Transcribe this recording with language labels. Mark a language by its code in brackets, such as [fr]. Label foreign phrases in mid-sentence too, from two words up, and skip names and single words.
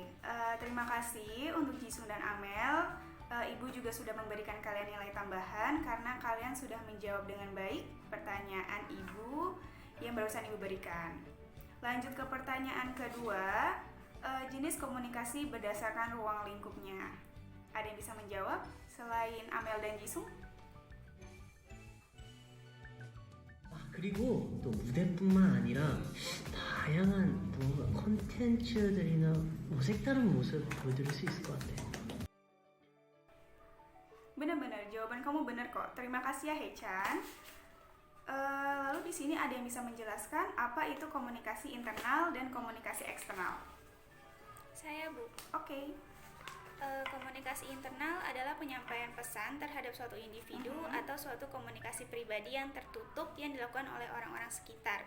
[id] Terima kasih untuk Jisung dan Amel. Ibu juga sudah memberikan kalian nilai tambahan karena kalian sudah menjawab dengan baik pertanyaan Ibu yang barusan Ibu berikan. Lanjut ke pertanyaan kedua, jenis komunikasi berdasarkan ruang lingkupnya. Ada yang bisa menjawab selain Amel dan Jisung? [ko] 그리고 또 무대뿐만 아니라 다양한 뭔가 콘텐츠들이나 색다른 모습 보여드릴 수 있을 것 같아요. [id] Benar-benar, jawaban kamu benar kok. Terima kasih ya Hechan. Lalu di sini ada yang bisa menjelaskan apa itu komunikasi internal dan komunikasi eksternal? Saya, Bu. Oke. Komunikasi internal adalah penyampaian pesan terhadap suatu individu atau suatu komunikasi pribadi yang tertutup yang dilakukan oleh orang-orang sekitar.